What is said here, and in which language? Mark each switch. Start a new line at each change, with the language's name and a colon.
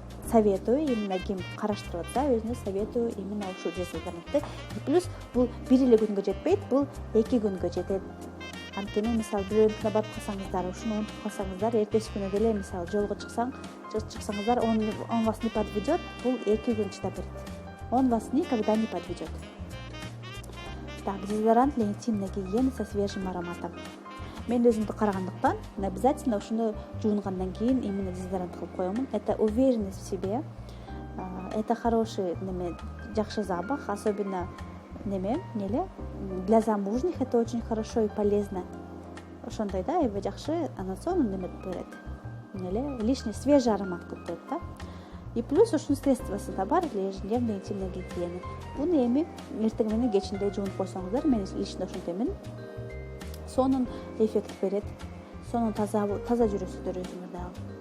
Kyrgyz: Советую, именно ким караштырып атса, өзүнө советую именно ушул дезодорантты. Плюс бул бир эле күнгө жетпейт, бул 2 күнгө жетет. Анткени мисалы бирөөнүкүнө барып калсаңыздар, ушуну унутуп калсаңыздар, эртеси күнү деле мисалы жолго чыксаңыздар,
Russian: он вас не подведет,
Kyrgyz: бул 2 күн чыдап берет.
Russian: Он вас никогда не подведет. Так, дезодорант для интимной гигиены со свежим ароматом.
Kyrgyz: Мен өзүмдү карагандыктан, обязательно ушуну жуунгандан кийин именно дезодорант кылып коемун.
Russian: Это уверенность в себе. Это хороший жакшы запах, особенно для замужних это очень хорошо и полезно.
Kyrgyz: Ошондой да, аябай жакшы, анан сонун берет.
Russian: лишний свежий аромат
Kyrgyz: кылып коет да. И плюс ушунун средствосу да бар,
Russian: ежедневная интимная гигиена.
Kyrgyz: Буну эми эртең менен кечинде жуунуп койсоңуздар, мен лично ошентемин. Сонун эффект берет. Сонун таза жүрөсүздөр өзүңөр дагы.